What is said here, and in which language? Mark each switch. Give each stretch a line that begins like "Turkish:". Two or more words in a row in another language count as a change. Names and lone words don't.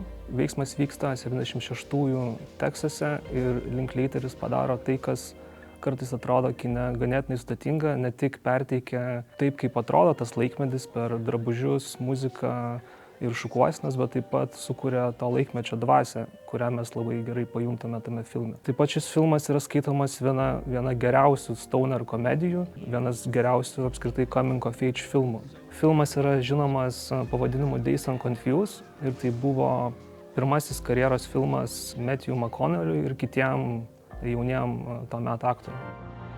Lithuanian: Veiksmas vyksta 76-ųjų Teksase ir Linklateris padaro tai, kas kartais atrodo kine ganėtinai sudėtinga, ne tik perteikia taip, kaip atrodo tas laikmetis per drabužius, muziką ir šukuosenas, bet taip pat sukuria to laikmečio dvasią, kurią mes labai gerai pajuntame tame filme. Taip pat šis filmas yra skaitomas viena geriausių stoner komedijų, vienas geriausių apskritai
English: coming of age
Lithuanian: filmų. Filmas yra žinomas pavadinimu Dazed and Confused ir tai buvo pirmasis karjeros filmas Matthew McConaughey ir kitiem jauniem to meto aktoriam.